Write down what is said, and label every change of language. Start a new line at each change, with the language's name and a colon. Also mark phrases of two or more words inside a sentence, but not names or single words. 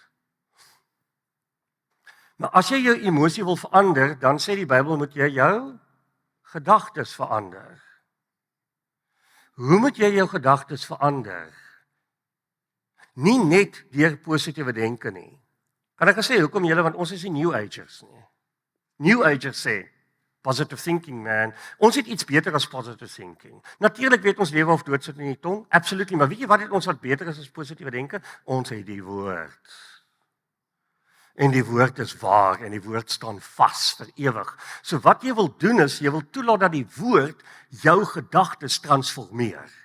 Afrikaans: Maar as jy jou emosie wil verander, dan sê die Bybel moet jy jou gedagtes verander. Hoe moet jy jou gedagtes verander? Nie net deur positiewe denke nie. Kan ek sê hoekom julle, want ons is nie New Agers nie. New Agers sê
English: positive thinking,
Afrikaans: man. Ons het iets beter as
English: positive thinking.
Afrikaans: Natuurlik weet ons lewe of dood sit in die tong, absolutely, maar weet jy wat het ons wat beter is as positiewe denke? Ons het die woord. En die woord is waar en die woord staan vas vir ewig. So wat jy wil doen is, jy wil toelaat dat die woord jou gedagtes transformeer.